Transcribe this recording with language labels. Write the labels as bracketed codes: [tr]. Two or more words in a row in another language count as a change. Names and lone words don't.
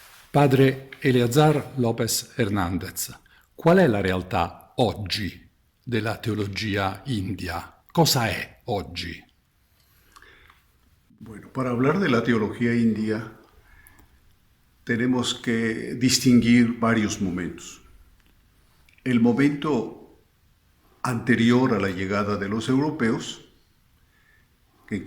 [it] Padre Eleazar López Hernández, qual è la realtà oggi della teologia india? Cosa è oggi? [es] Bueno, para hablar de la teología india tenemos que distinguir varios momentos. El momento anterior a la llegada de los europeos, en